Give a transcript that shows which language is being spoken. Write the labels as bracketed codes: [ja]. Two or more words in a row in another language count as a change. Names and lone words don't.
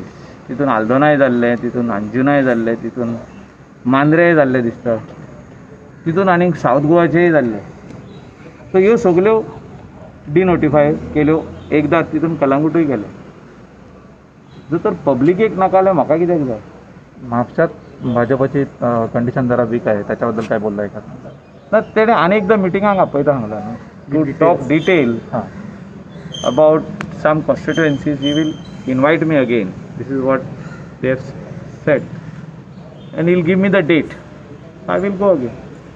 [kok] तितून आल्दोनाय जाल्ले, तितून अंजुनाय जाल्ले, तितून मांद्रेय जाल्ले दिसता, तितून आनीक सावथ गोवाचेय जाल्ले. सो ह्यो सगल्यो डिनोटिफाय केल्यो. एकदां तितून कलंगूटूय गेले. जर तर पब्लिकेक नाका जाल्यार म्हाका कित्याक जाय? [mr] म्हापशात भाजपची कंडिशन जरा वीक आहे, त्याच्याबद्दल काय बोललाय का? [kok] ना, तेणें आनी एकदां मिटिंगाक आपयता सांगला न्हू, [en] to talk detail about some constituencies. He will invite me again. This is what they have said, and he'll give me the date. I will go again.